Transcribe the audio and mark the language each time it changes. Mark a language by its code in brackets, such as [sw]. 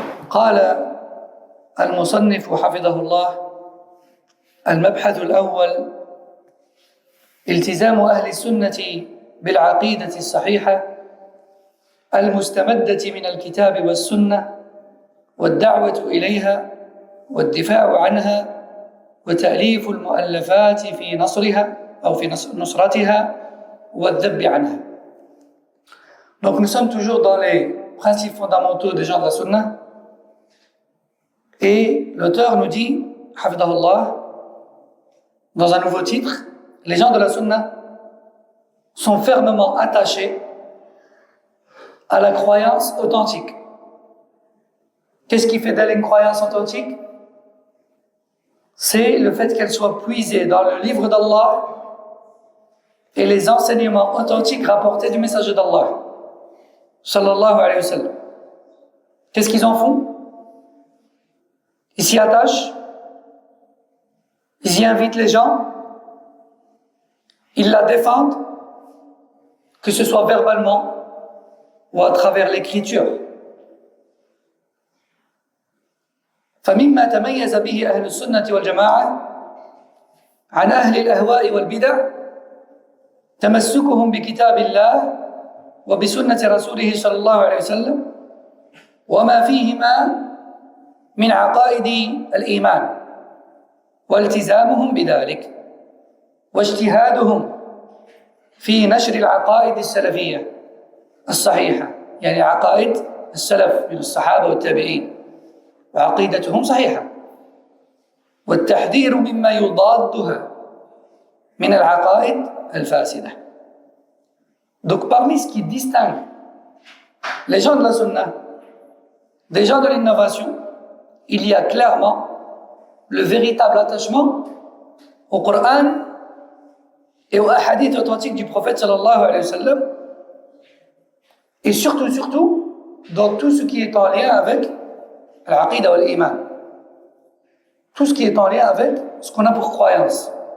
[ar] قال المصنف حفظه الله: المبحث الأول: التزام أهل السنة بالعقيدة الصحيحة المستمدة من الكتاب والسنة، والدعوة إليها والدفاع عنها وتأليف المؤلفات في نصرها أو في نصرتها والذب عنها. [fr] Donc nous sommes toujours dans les principes fondamentaux des gens de la Sunna, et l'auteur nous dit, hafidahullah, dans un nouveau titre: les gens de la Sunna sont fermement attachés à la croyance authentique. Qu'est-ce qui fait d'elle une croyance authentique? C'est le fait qu'elle soit puisée dans le livre d'Allah et les enseignements authentiques rapportés du messager d'Allah, sallallahu alayhi wa sallam. Qu'est-ce qu'ils en font? Ils s'y attachent, ils y invitent les gens, ils la défendent, que ce soit verbalement ou à travers l'écriture. [ar] فمما تميز به أهل السنة والجماعة عن أهل الأهواء والبدع تمسكهم بكتاب الله وبسنة رسوله صلى الله عليه وسلم وما فيهما من عقائد الإيمان، والتزامهم بذلك واجتهادهم في نشر العقائد السلفية الصحيحة، يعني عقائد السلف من الصحابة والتابعين، وعقيدتهم صحيحة، والتحذير مما يضادها من العقائد الفاسدة. [fr] Donc parmi ce qui distingue les gens de la Sunna des gens de l'innovation, il y a clairement le véritable attachement au Coran et aux hadiths authentiques du prophète sallallahu alayhi wa sallam, et surtout dans tout ce qui est en lien avec l'aqida ou l'iman, tout ce qui est en lien avec ce qu'on a pour croyance.